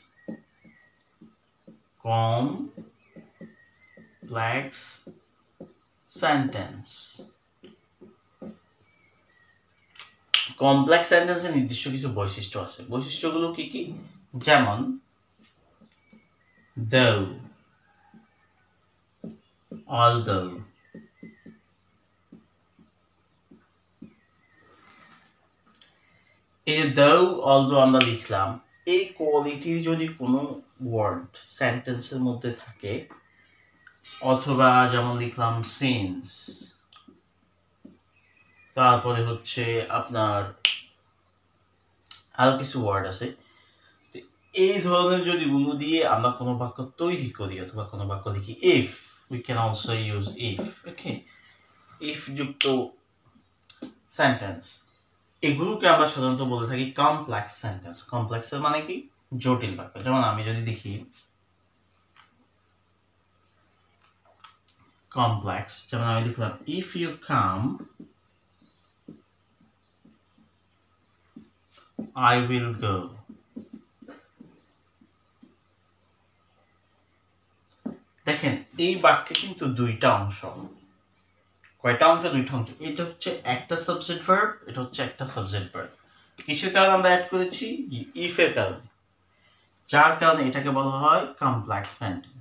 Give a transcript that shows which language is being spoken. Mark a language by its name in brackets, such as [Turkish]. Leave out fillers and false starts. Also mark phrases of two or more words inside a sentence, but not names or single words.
[English] complex sentence. complex sentence's [Bangla] নির্দিষ্ট কিছু বৈশিষ্ট্য আছে। বৈশিষ্ট্যগুলো কি কি? যেমন [English] though, although, [Bangla] এই [English] though, although [Bangla] আমরা লিখলাম, এই কোয়ালিটির যদি কোনো ওয়ার্ড সেন্টেন্সের মধ্যে থাকে, অথবা যেমন লিখলাম সিন্স, তারপরে হচ্ছে আপনার আরো কিছু ওয়ার্ড আছে, এই ধরনের যদি গুলো দিয়ে আমরা কোনো বাক্য তৈরি করি অথবা কোনো বাক্য লিখি, [English] if, we can also use if, okay, if [Bangla] যুক্ত সেন্টেন্স, এগুলোকে আমরা সাধারণত বলে থাকি [English] complex sentence. [Bangla] কমপ্লেক্স এর মানে কি? জটিল বাক্য। যেমন আমি যদি দেখি কমপ্লেক্স, যেমন আমি লিখলাম [English] if you come I will go। [Bangla] দেখেন এই বাক্যে কিন্তু দুইটা অংশ। কয়টা অংশ? দুইটা অংশ। এটা হচ্ছে একটা [English] subject verb, [Bangla] এটা হচ্ছে একটা [English] subject verb. [Bangla] কিসের কারণে আমরা অ্যাড করেছি? ইফ এর কারণে, যার কারণে এটাকে বলা হয় [English] complex sentence.